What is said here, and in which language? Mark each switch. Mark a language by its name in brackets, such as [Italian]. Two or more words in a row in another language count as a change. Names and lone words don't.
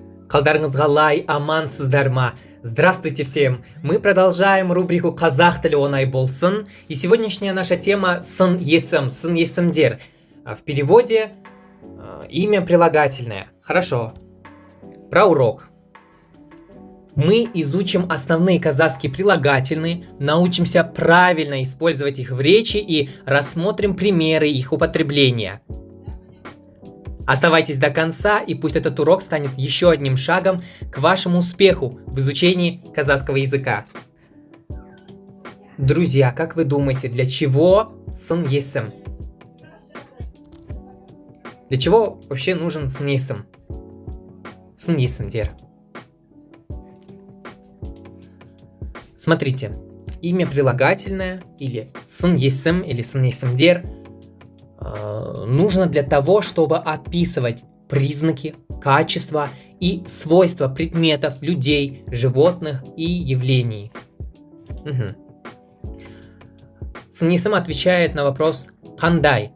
[Kazakh] Қалдарыңызға лай, амансыздар ма? [Russian] Здравствуйте всем! Мы продолжаем рубрику [Kazakh] «Қазақ тілі оңай болсын». [Russian] И сегодняшняя наша тема [Kazakh] сын есім, сын есімдер. [Russian] В переводе имя прилагательное. Хорошо. Про урок. Мы изучим основные казахские прилагательные, научимся правильно использовать их в речи и рассмотрим примеры их употребления. Оставайтесь до конца, и пусть этот урок станет еще одним шагом к вашему успеху в изучении казахского языка. Друзья, как вы думаете, для чего [Kazakh] сын есім? [Russian] Для чего вообще нужен [Kazakh] сын есім? Сын есімдер. [Russian] Смотрите, имя прилагательное или [Kazakh] сын есім [Russian] или [Kazakh] сын есімдер [Russian] нужно для того, чтобы описывать признаки, качества и свойства предметов, людей, животных и явлений. [Kazakh] Сын есім [Russian] отвечает на вопрос «Қандай».